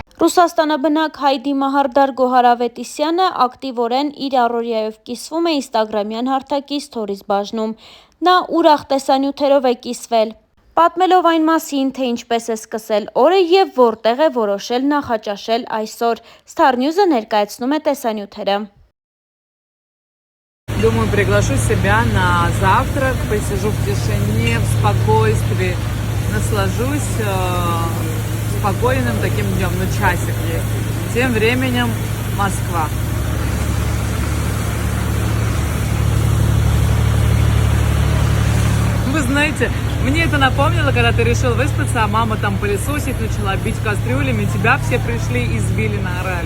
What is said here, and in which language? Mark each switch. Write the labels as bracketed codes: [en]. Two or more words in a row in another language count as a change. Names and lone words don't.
[hy] Ռուսաստանաբնակ Հայդի Մահարդար Գոհարավետիսյանը ակտիվորեն իր առօրյայով կիսվում է ինստագրամյան հարթակի սթորիզ բաժնում։ Նա ուրախ տեսանյութերով է կիսվել, պատմելով այն մասին, թե ինչպես է սկսել օրը եւ որտեղ է որոշել նախաճաշել այսօր։ Star News-ը ներկայացնում է տեսանյութերը։ [ru] Думаю, приглашу себя на завтрак, посижу в тишине, в спокойствии, наслажусь спокойным таким днем, ну часик есть. Тем временем Москва. Вы знаете, мне это напомнило, когда ты решил выспаться, а мама там пылесосить начала, бить кастрюлями, тебя все пришли, избили, наорали.